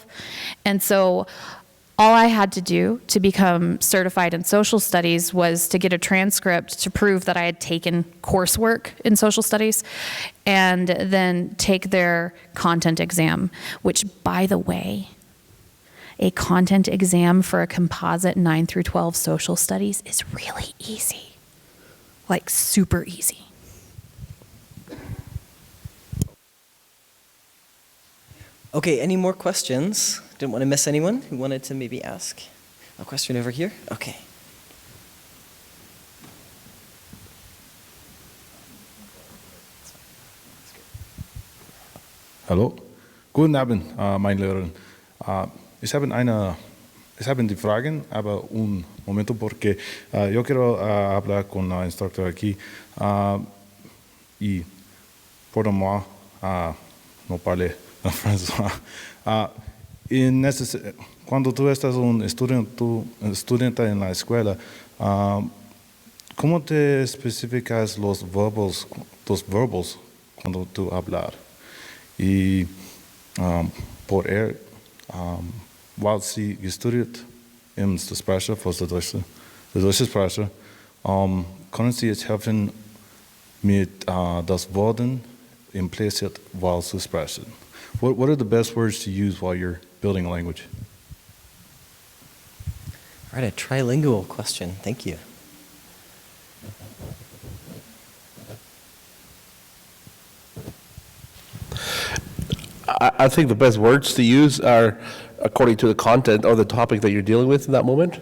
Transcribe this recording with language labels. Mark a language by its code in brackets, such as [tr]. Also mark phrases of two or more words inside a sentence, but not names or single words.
[en] And so all I had to do to become certified in social studies was to get a transcript to prove that I had taken coursework in social studies and then take their content exam, which, by the way, a content exam for a composite 9 through 12 social studies is really easy, like super easy. Okay, any more questions? Didn't want to miss anyone who wanted to maybe ask a question over here? Okay. [de] Hallo, guten Abend, mein Lehrer. Ich habe die Fragen, aber [es] un momento porque yo quiero hablar con la instructora aquí y por [fr] moi no parle [es] francés. Cuando tú estás un estudiante en la escuela, ¿cómo te especificas los verbos cuando tú hablas? [de] Y weil sie gestudiert in der Sprache, für die deutsche Sprache, können Sie jetzt helfen, mit das Worten impliziert while zu sprechen? [en] What are the best words to use while you're building a language? All right, a trilingual question. Thank you. I think the best words to use are according to the content or the topic that you're dealing with in that moment.